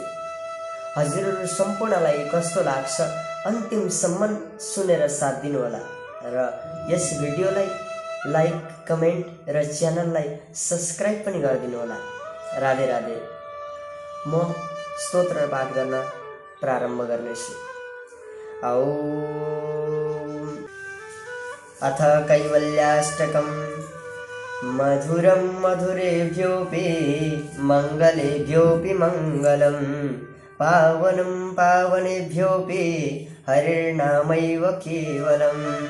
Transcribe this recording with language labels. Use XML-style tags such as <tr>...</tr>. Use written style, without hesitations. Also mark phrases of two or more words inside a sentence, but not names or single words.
<ne>हजुरहरू सम्पूर्णलाई कस्तो लाग्छ अन्तिमसम्म सुनेर साथ दिनुहोला र यस भिडियोलाई लाइक, कमेन्ट र च्यानललाई सब्स्क्राइब पनि गरिदिनुहोला। राधे राधे। म स्तोत्र पाठ गर्न प्रारम्भ गर्नेछु।</ne> <sa>अथ कैवल्याष्टकम्। मधुरं मधुरेभ्योऽपि मङ्गलेभ्योऽपि मङ्गलम्, पावनं पावनेभ्योऽपि हरिर्नामैव केवलम्।</sa>